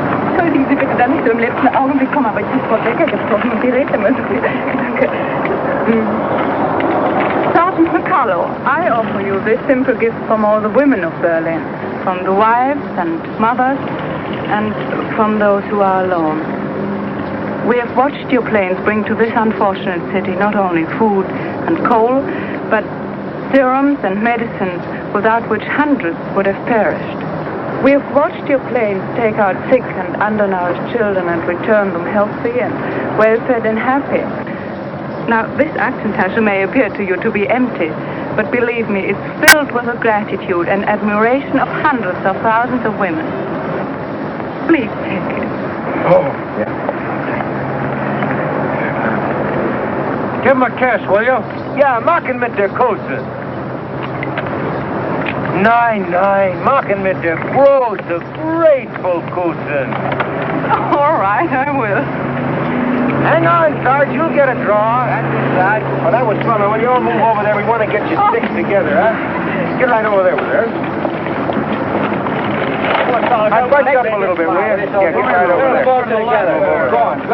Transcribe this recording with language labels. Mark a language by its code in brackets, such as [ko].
[de] Entschuldigen Sie bitte, dass ich so im letzten Augenblick komme, aber ich habe Frau Becker gesprochen und die redet immer so viel. Danke. [en] Sergeant McCullough, I offer you this simple gift from all the women of Berlin, from the wives and mothers, and from those who are alone. We have watched your planes bring to this unfortunate city not only food and coal, but serums and medicines without which hundreds would have perished. We have watched your planes take out sick and undernourished children and return them healthy and well-fed and happy. Now, this accent may appear to you to be empty, but believe me, it's filled with the gratitude and admiration of hundreds of thousands of women. Please take it. Oh, yeah. Give him a kiss, will you? [de] Ja, machen mit der Kose. Nein, machen mit der große, [en] grateful [de] Kose. [en] All right, I will. Hang on, Sarge, you'll get a draw. That's it, Sarge. Oh, that was fun. When you all move over there, we want to get your sticks together, huh? Get right over there with her. I'd bunch up a little bit, will you? Yeah, get right over there. Go on.